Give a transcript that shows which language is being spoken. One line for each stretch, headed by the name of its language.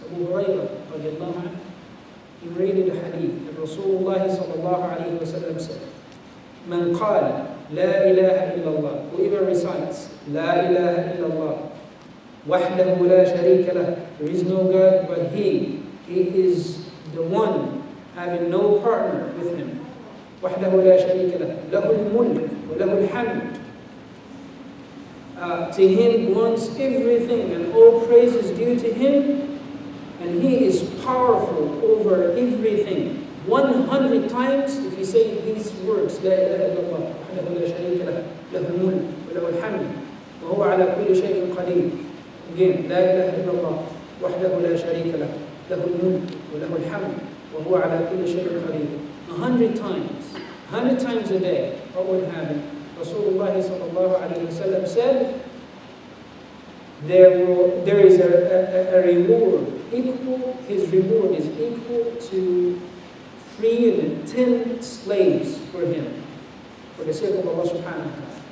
English: Abu Hurairah radiallahu anhu, he narrated a hadith that Rasulullah sallallahu alayhi wa sallam said,
Arabic: Man qala, la ilaha illallah,
English: whoever recites,
Arabic: la ilaha illallah, wahdahu la sharika lah,
English: there is no God but He is the one, having no partner with Him.
Arabic: وحده لا شريك له له الملك وله الحمد.
English: To Him belongs everything and all praise is due to Him, and He is powerful over everything. 100 times if you say these words,
Arabic: لا إله إلا الله وحده لا شريك له له الملك وله الحمد وهو على كل شيء قدير. Again, لا إله إلا الله وحده لا شريك له له الملك وله الحمد وهو على كل شيء قدير.
English: 100 times, 100 times a day, what would happen? Rasulullah sallallahu alayhi wa sallam said, there is a reward equal, his reward is equal to 310 slaves for him, for the sake of Allah subhanahu wa ta'ala.